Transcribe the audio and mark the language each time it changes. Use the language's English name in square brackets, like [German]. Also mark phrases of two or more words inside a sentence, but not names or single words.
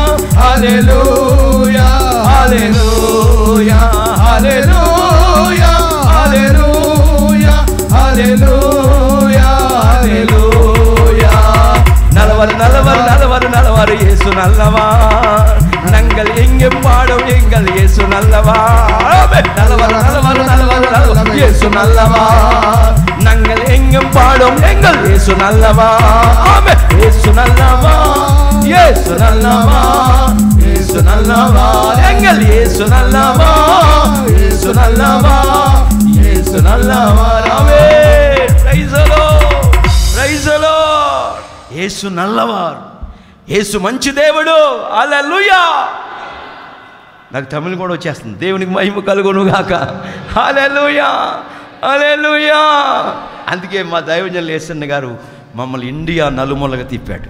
[Telugu] హల్లెలూయా. హల్లెలూయా. హల్లెలూయా. హల్లెలూయా. హల్లెలూయా. హల్లెలూయా. [Tamil] நலவரு நலவரு நலவரு நலவரு யேசு நல்லவார். நங்கள் எங்கே பாடும் எங்கள் இயேசு நல்லவார். நல்லவர் நல்லவர் நல்லவர் நல்லவர் இயேசு நல்லவார். நாங்கள் எங்கும் பாடும் எங்கள் இயேசு நல்லவார். ஆமென். இயேசு நல்லவார். இயேசு நல்லவார். இயேசு நல்லவார். எங்கள் இயேசு நல்லவார். இயேசு நல்லவார். இயேசு நல்லவார். ஆமென். [English] Praise the Lord. Praise the Lord. [Tamil] யேசு நல்லவாரு. [Telugu] యేసు మంచి దేవుడు. హల్లెలూయా. నాకు తమిళ కూడా వచ్చేస్తుంది. దేవునికి మహిమ కలుగును గాక. హల్లెలూయా. హల్లెలూయా. అందుకే మా దైవజనులు యేసన్న గారు మమ్మల్ని ఇండియా నలుమూలగా తిప్పాడు.